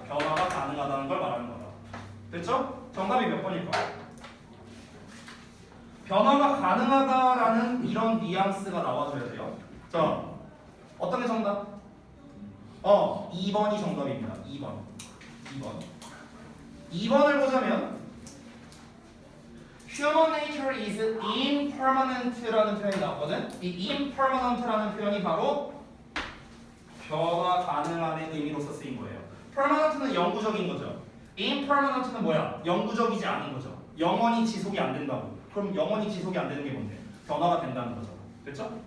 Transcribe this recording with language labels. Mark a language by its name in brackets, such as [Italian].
[Korean] 변화가 가능하다는 걸 말하는 거다. 됐죠? 정답이 몇 번일까? 변화가 가능하다라는 이런 뉘앙스가 나와줘야 돼요. 자, 어떤 게 정답? 2번이 정답입니다. 2번. 2번을 보자면 [English] Human nature is impermanent라는 [Korean] 표현이 나왔거든. 이 impermanent라는 표현이 바로 변화 가능한의 의미로서 쓰인 거예요. permanent는 영구적인 거죠. impermanent는 뭐야? 영구적이지 않은 거죠. 영원히 지속이 안 된다고. 그럼 영원히 지속이 안 되는 게 뭔데? 변화가 된다는 거죠. 됐죠?